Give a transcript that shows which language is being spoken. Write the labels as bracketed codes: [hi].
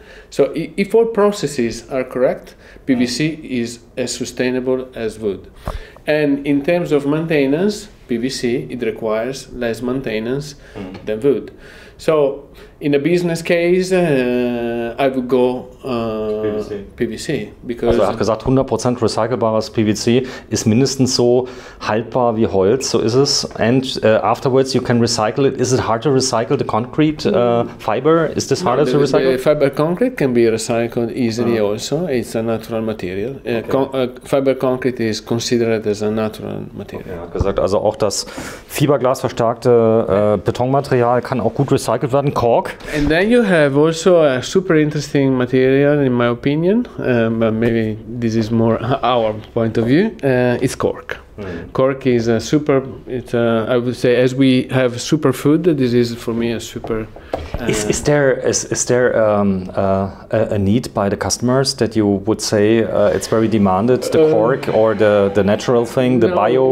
[en] So if all processes are correct, PVC is as sustainable as wood. And in terms of maintenance, PVC, it requires less maintenance than wood. So in a business case, I would go PVC. Because [de] also er hat gesagt, 100% recycelbares PVC ist mindestens so haltbar wie Holz, so ist es. [en] And afterwards you can recycle it. Is it hard to recycle the concrete fiber? Is this harder to recycle? The fiber concrete can be recycled easily also. It's a natural material. Fiber concrete is considered as a natural material. [de] Er hat gesagt, also auch das fiberglasverstärkte Betonmaterial kann auch gut recycelt werden. [en] Cork. And then you have also a super interesting material, in my opinion, but maybe this is more our point of view. It's cork. Cork is a super. It's I would say, as we have superfood, this is for me a super. Is there a need by the customers that you would say it's very demanded, the cork or the natural thing, the bio?